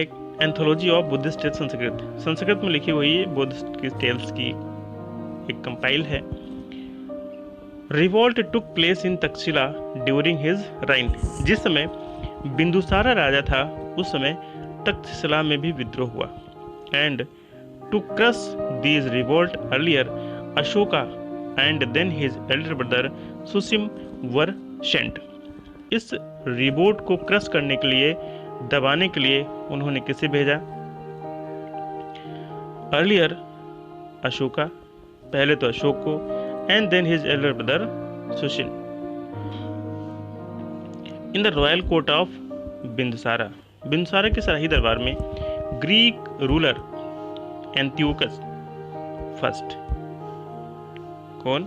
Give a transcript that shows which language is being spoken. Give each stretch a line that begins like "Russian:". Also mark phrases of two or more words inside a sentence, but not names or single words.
English: Anthology of Buddhist Tales
Hindi: संस्कृत। संस्कृत में लिखी हुई बुद्धिस्ट की टेल्स की एक कंपाइल है।
English: Revolt took place in Taxila during his reign.
Hindi: जिस समय बिंदुसारा राजा था उस समय तक्षशिला में भी विद्रोह हुआ।
English: And to crush these revolt earlier Ashoka and then his elder brother Susim were sent.
Hindi: इस रिवोल्ट को क्रश करने के लिए, दबाने के लिए उन्होंने किसे भेजा?
English: Earlier Ashoka,
Hindi: पहले तो अशोक को,
English: And then his elder brother Sushil. In the royal court of Bindusara,
Hindi: बिंदुसारा के शाही दरबार में
English: Greek ruler Antiochus First, कौन?